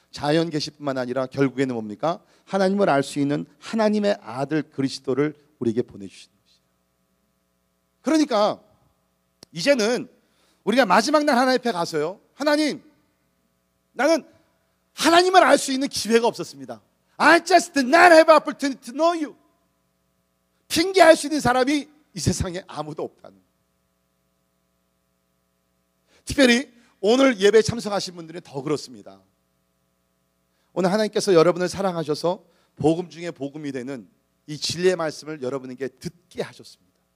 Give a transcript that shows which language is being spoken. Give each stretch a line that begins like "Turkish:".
Korean: 자연 계시뿐만 아니라 결국에는 뭡니까? 하나님을 알 수 있는 하나님의 아들 그리스도를 우리에게 보내주시는 것이에요. 그러니까 이제는 우리가 마지막 날 하나님 앞에 가서요, 하나님, 나는 하나님을 알 수 있는 기회가 없었습니다.
English: I just did not have opportunity to know you.
Korean: 핑계할 수 있는 사람이 이 세상에 아무도 없다는. 특별히 오늘 예배에 참석하신 분들은 더 그렇습니다. 오늘 하나님께서 여러분을 사랑하셔서 복음 중에 복음이 되는 이 진리의 말씀을 여러분에게 듣게 하셨습니다.